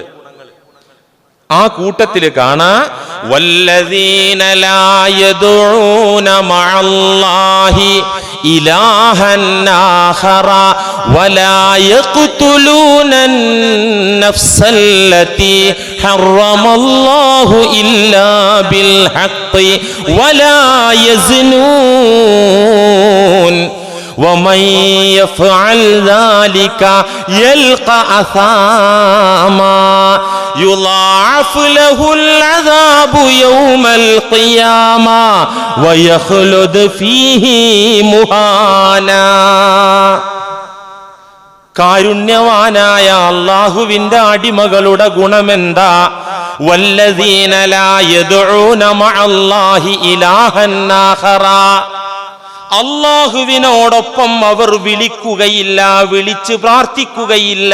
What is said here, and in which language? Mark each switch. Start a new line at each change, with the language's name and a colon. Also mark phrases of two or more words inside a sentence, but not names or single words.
Malayalam: ആ കൂട്ടത്തില് കാണാ,
Arabic: والذين لا يدعون مع الله إلها آخر ولا يقتلون النفس التي حرم الله إلا بالحق ولا യസ്നൂൻ ومن يفعل ذلك يلقى أثاما يضاعف له العذاب يوم القيامة ويخلد فيه مهانا.
Malayalam: കാരുണ്യവാനായ അല്ലാഹുവിന്റെ അടിമകളുടെ ഗുണമെന്താ?
Arabic: والذين لا يدعون مع الله إلها آخر,
Malayalam: അള്ളാഹുവിനോടൊപ്പം അവർ വിളിക്കുകയില്ല, വിളിച്ച് പ്രാർത്ഥിക്കുകയില്ല.